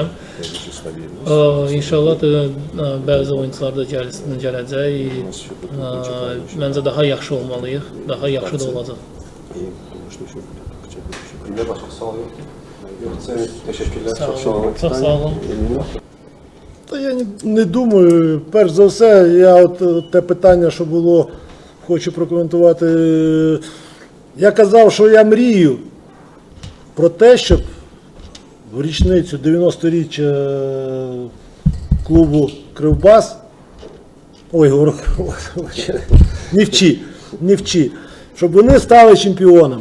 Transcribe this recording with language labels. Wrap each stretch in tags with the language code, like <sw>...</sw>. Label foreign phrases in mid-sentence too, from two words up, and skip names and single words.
<az>İnşallah da bəzi oyuncular da gələcək, məncə daha yaxşı olmalıyıq, daha yaxşı da olacaq. Çox sağ olun.</az> <uk>Я не думаю, перш за все, я те питання, що було, хочу прокоментувати. Я казав, що я мрію про те, щоб в річницю 90-річчя клубу Кривбас, Нівчі, щоб вони стали чемпіонами.</uk>